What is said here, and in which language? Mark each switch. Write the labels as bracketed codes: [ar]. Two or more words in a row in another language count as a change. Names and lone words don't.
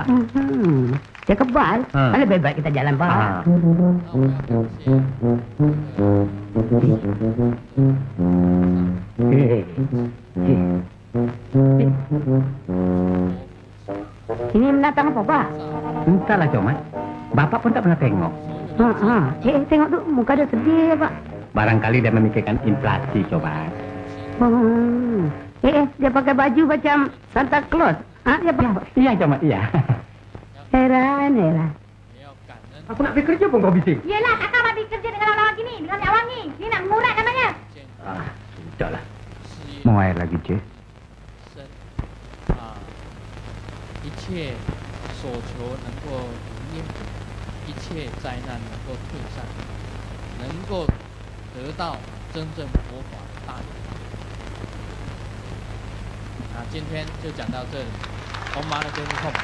[ms] Dia kebal? Lebih baik kita jalan Pak. Ini binatang apa Pak? Entahlah Comat. Bapak pun tak pernah tengok. Tengok tu muka dia sedih Pak. Barangkali dia memikirkan inflasi, Comat. Dia pakai baju macam Santa Claus. Dia pakai. Iya, Comat, iya. Heran. Aku nak pergi kerja pun kau bising. Yelah, kakak mati kerja dengan orang gini, dengan Cik Wangi. Ini nak mengurat namanya. Sudahlah. Mau air lagi, Cik? [zh] 一切所求能够应验，一切灾难能够退散，能够得到真正佛法的大利。今天就讲到这里。 [sa] ॐ मणि पद्मे हूँ.